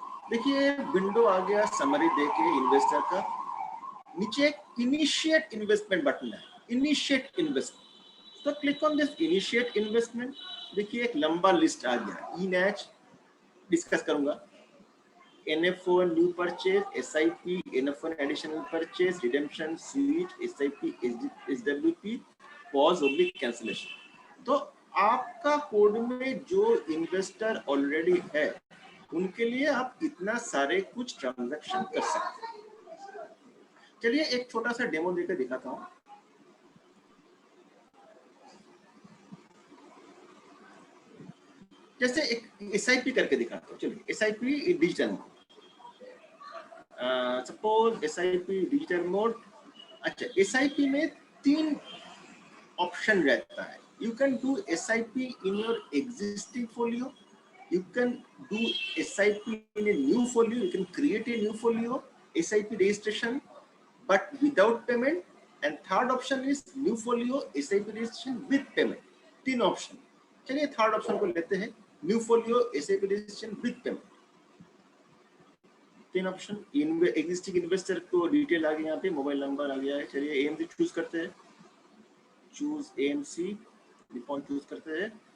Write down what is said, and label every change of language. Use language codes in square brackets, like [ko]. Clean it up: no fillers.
[hi] देखिए विंडो आ गया, समरी देके इन्वेस्टर का, नीचे एक इनिशिएट इन्वेस्टमेंट बटन है, इनिशिएट इन्वेस्टमेंट। तो [en] Click on this initiate investment. [hi] देखिए एक लंबा लिस्ट आ गया, इनएच डिस्कस करूंगा, [en] NF1 new purchase, SIP, NF1 additional purchase, redemption, switch, SIP, SWP, pause oblique cancellation. [hi] तो आपका कोड में जो इन्वेस्टर ऑलरेडी है उनके लिए आप इतना सारे कुछ ट्रांजैक्शन कर सकते हैं। चलिए एक छोटा सा डेमो देकर दिखाता हूँ। जैसे एक SIP करके दिखाता हूँ। चलिए SIP digital mode, suppose SIP digital mode. अच्छा, SIP में 3 ऑप्शन रहता है। [en] You can do SIP in your existing folio. You can do SIP in a new folio. You can create a new folio, SIP registration, but without payment. And third option is new folio, SIP registration with payment. [hi] 3 option. चलिए third option को लेते हैं, new folio [en] SIP registration with payment। [hi] 3 option. Existing investor को detail आ गई, यहाँ पे mobile number आ गया है। चलिए AMC चूज करते हैं, चूज AMC डिफॉल्ट चूज करते हैं।